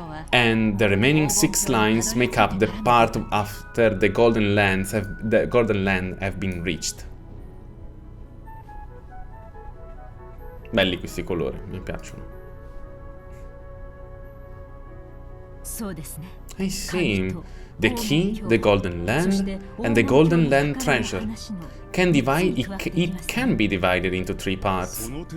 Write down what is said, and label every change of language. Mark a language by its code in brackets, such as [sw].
[en] And the remaining 6 lines make up the part after the golden land have been reached. [it] Belli questi colori, mi piacciono. [en] I see. The key, the golden land, and the golden land treasure it can be divided into 3 parts.